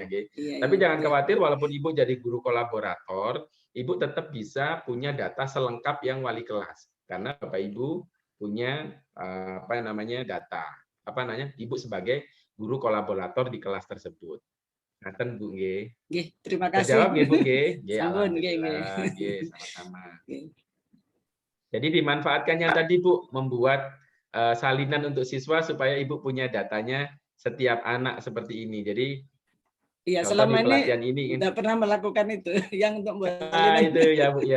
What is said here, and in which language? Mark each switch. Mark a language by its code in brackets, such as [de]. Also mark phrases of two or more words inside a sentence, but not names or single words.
[id] Tapi jangan khawatir, walaupun Ibu jadi guru kolaborator, Ibu tetap bisa punya data selengkap yang wali kelas. Karena Bapak Ibu punya apa namanya data. Apa namanya? Ibu sebagai guru kolaborator di kelas tersebut. [jv] Ngaten Bu nggih. Nggih, [id] terima kasih. [jv] Jawab nggih Bu nggih. Sampun nggih. Nggih, [id] sama-sama. Jadi dimanfaatkan yang tadi Bu, membuat salinan untuk siswa supaya Ibu punya datanya setiap anak seperti ini. Jadi iya, selama ini tidak pernah melakukan itu yang untuk buat salinan. Itu ya Bu ya.